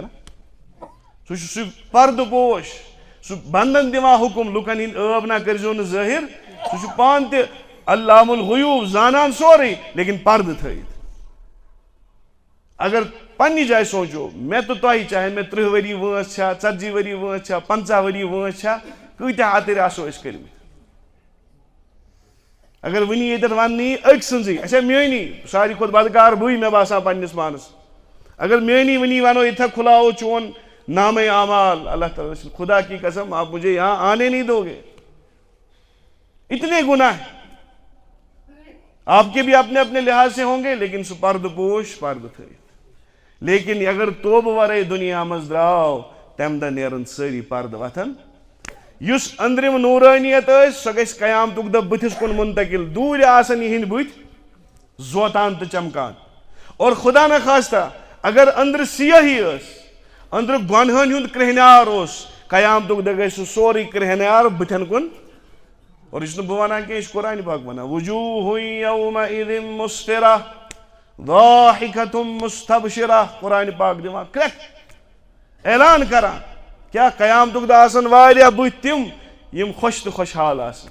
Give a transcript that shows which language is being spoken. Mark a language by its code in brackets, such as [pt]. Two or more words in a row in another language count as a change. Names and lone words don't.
[ks] سہ پردہ پوش سہ بندن دِوان حکم لکن ہند عٲب نہ کرزو نہ ظٲہر سہ پان تہ علام الغیوب زانان سورے لیکن پردہ تھٲیِتھ. اگر پنہ جائے سوچو میں تو تہ چاہے میں 30 وری وٲنس چھا 40 وری وٲنس چھا 50 وری وٲنس چھا کۭتیاہ اتر آسو أسۍ کٔرمٕتۍ. اگر ونی یتن ونی أکۍ سٕنٛزٕے اچھا میٲنی ساروی کھۄتہٕ بدکار بٕے مےٚ باسان پننس پانس. اگر میٲنی ونی ونو یتھا کھلاؤ چون نام اعمال اللہ تعالیٰ [ur] خدا کی قسم آپ مجھے یہاں آنے نہیں دو گے. اتنے گناہ آپ کے بھی اپنے اپنے لحاظ سے ہوں گے لیکن [ks] سہ پرد پوش پرد تھٲیِتھ. لیکن اگر توب ورے دنیا مز درٛاو تمہ دۄہ نیرن سٲری پرد وتھن. یس أندرم نورانیت سۄ گژھِ قیامتک دۄہ بٕتھِس کُن منتقل دوٗرِ آسن یِہنٛدۍ بٕتھۍ زوتان تہٕ چمکان. [ur] اور خدا نہ خواستہ [ks] اگر أندرٕ سیاہی ٲس أندرٕ گۄنہن ہُنٛد کرٛہنیار اوس قیامتک دۄہ گژھِ سُہ سورُے کرٛہنیار بٕتھٮ۪ن کُن. اور یہ بہ ونان کہ یہ قرآن پاک ونان [ar] وجوہ یومئذ مسفرہ ضاحکۃ مستبشرہ. [ks] قرآن پاک دِوان کرٛٮ۪کھ اعلان کران کیا قیامتک دۄہ آسن واریاہ بٕتھۍ تِم یم خوش تہٕ خوشحال آسن.